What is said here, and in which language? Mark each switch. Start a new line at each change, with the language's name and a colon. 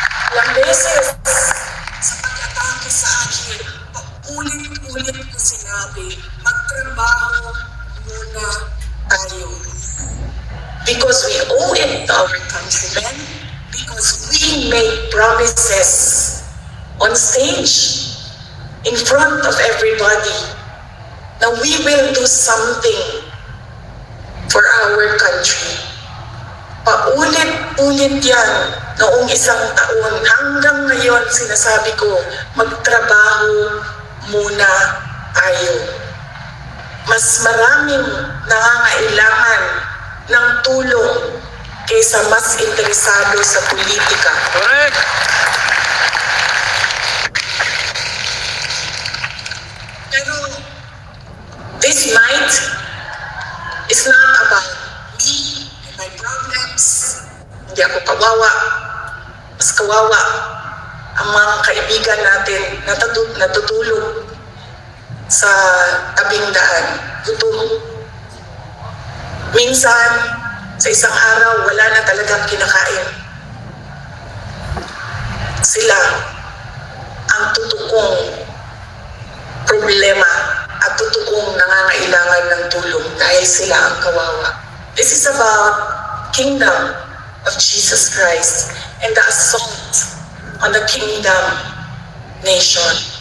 Filipino: Ilang beses sa pag-atake sa akin, paulit-ulit ko sinabi, magtrabaho muna tayo.
English: Because we owe it to our countrymen, because we made promises on stage, in front of everybody, na we will do something for our country.
Filipino: Paulit-ulit yan noong 1 taon. Hanggang ngayon, sinasabi ko, magtrabaho muna tayo. Mas maraming nangangailangan ng tulong kaysa mas interesado sa politika.
English: Correct. Pero this night is not about me and my problems.
Filipino: Hindi ako kawawa. Mas kawawa ang mga kaibigan natin na natutulog sa tabing daan. Gutom. Minsan, sa isang araw, wala na talagang kinakain. Sila ang totoong problema at totoong nangangailangan ng tulong dahil sila ang kawawa.
English: This is about kingdom of Jesus Christ and the assault on the kingdom nation.